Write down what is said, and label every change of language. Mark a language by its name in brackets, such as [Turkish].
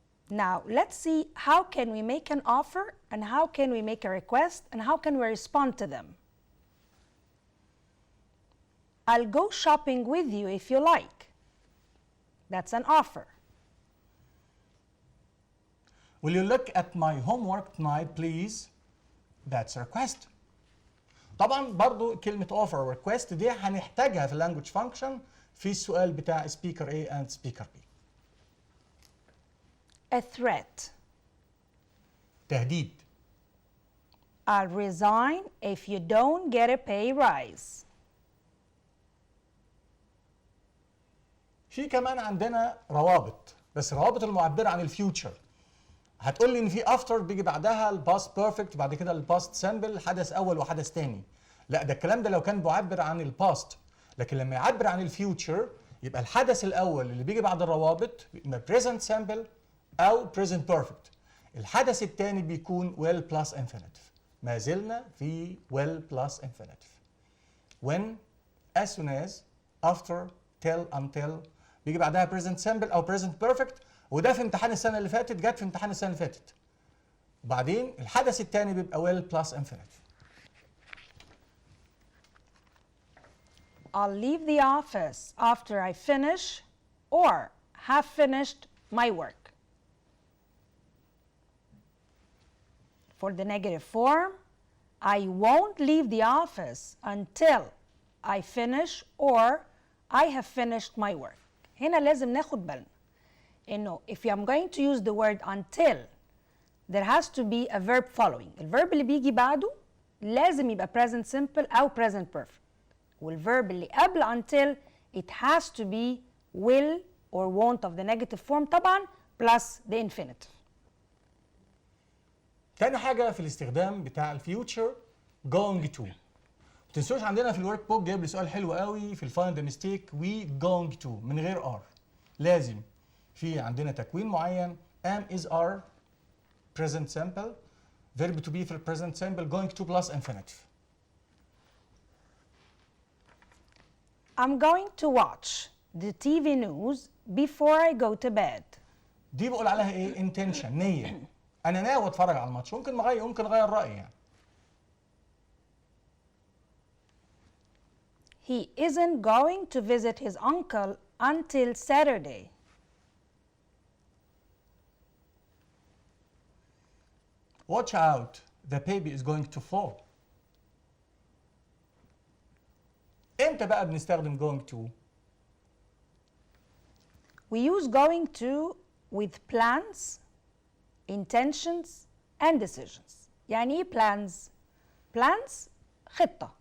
[English] Now, let's see how can we make an offer and how can we make a request and how can we respond to them. I'll go shopping with you if you like. That's an offer. Will you look at my homework tonight please? That's a request. [Arabic] طبعا برضو كلمة offer و request دي هنحتاجها في language function في السؤال بتاع [English] speaker A and speaker B. A threat. [Arabic] تهديد. [English] I'll resign if you don't get a pay rise. [Arabic] في كمان عندنا روابط، بس روابط المعبرة عن الفيوتشر. هتقول لي ان في افتر بيجي بعدها الباست بيرفكت وبعد كده الباست سامبل، حدث اول وحدث تاني. لا، ده الكلام ده لو كان بيعبر عن الباست، لكن لما يعبر عن الفيوتشر يبقى الحدث الاول اللي بيجي بعد الروابط اما present simple او present perfect. الحدث الثاني بيكون [English] well plus infinitive. [Arabic] ما زلنا في well plus infinitive. [English] when, as soon as, after, till, until [Arabic] بيجي بعدها present simple او present perfect، وده في امتحان السنه اللي فاتت، جت في امتحان السنه اللي فاتت. وبعدين الحدث الثاني بيبقى [English] well plus infinitive. I'll leave the office after I finish or have finished my work. For the negative form, I won't leave the office until I finish or I have finished my work. [Arabic] هنا لازم ناخد بالنا إنه [English] if I'm going to use the word until, there has to be a verb following. [Arabic] الverb اللي بيجي بعده لازم يبقى present simple أو present perfect. والverb اللي قبل [English] until it has to be will or won't of the negative form [Arabic] طبعا [English] plus the infinitive. [Arabic] تاني حاجة في الاستخدام بتاع الفيوتشر going to. ما تنسوش عندنا في الورك بوك جايب لي سؤال حلو قوي في الفايند ميستيك [English] we going to [Arabic] من غير are. لازم في عندنا تكوين معين am is are present simple verb to be في present simple going to plus infinitive. [English] I'm going to watch the TV news before I go to bed. [Arabic] دي بقول عليها ايه؟ intention، نية. أنا ناوي أتفرج على الماتش، ممكن أغير رأيي يعني. [English] He isn't going to visit his uncle until Saturday. Watch out, the baby is going to fall. [Arabic] امتى بقى بنستخدم going to؟ [English] We use going to with plans, intentions and decisions. [Arabic] يعني ايه plans؟ plans خطة.